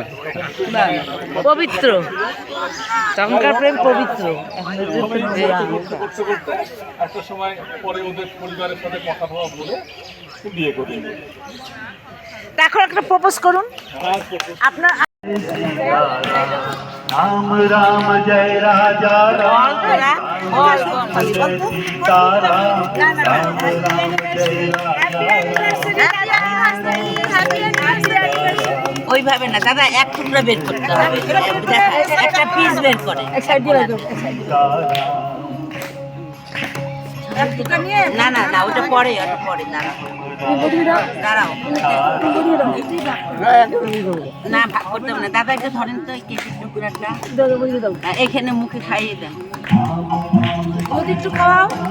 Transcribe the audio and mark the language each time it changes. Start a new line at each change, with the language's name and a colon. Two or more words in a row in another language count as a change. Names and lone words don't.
Bangla: পবিত্র, তখনকার প্রেম পবিত্র। করতে করতে একটা সময় পরে ওদের পরিবারের সাথে কথা বলা বলে বিয়ে করে। এখন একটা প্রপোজ করুন আপনার।
Hindi: राम राम जय राजा राम जय सीता राम राम राम जय
Bangla: ওইভাবে না দাদা, এক টুকরা বের করতে হবে, একটা পিস বের করে। না না না, ওটা পরে, ওটা পরে। দাঁড়াও, না ভাগ করতে হবে না দাদা, এটা ধরেন তো কেজির টুকরাটা, এখানে মুখে খাইয়ে দেন, একটু খাওয়াও।